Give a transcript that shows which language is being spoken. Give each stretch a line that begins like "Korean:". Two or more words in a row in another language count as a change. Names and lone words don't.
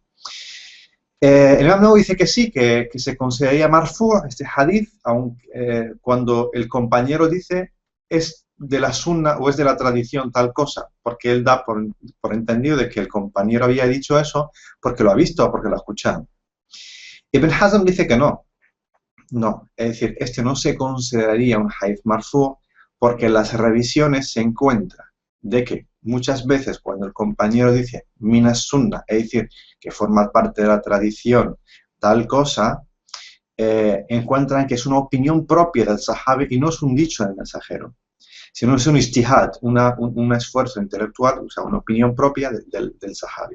Spanish: El Imam Nawawi dice que sí, que se consideraría marfu' este hadith, aunque, cuando el compañero dice es de la sunna o es de la tradición tal cosa, porque él da por entendido de que el compañero había dicho eso porque lo ha visto o porque lo ha escuchado. Ibn Hazm dice que no, es decir, este no se consideraría un
Arabic: حديث مرفوع'
Spanish: porque en las revisiones se encuentra de que muchas veces cuando el compañero dice
Arabic: من السنة,
Spanish: es decir, que forma parte de la tradición tal cosa, encuentran que es una opinión propia del sahabi y no es un dicho del mensajero, sino es un ijtihad, un esfuerzo intelectual, o sea, una opinión propia del sahabi.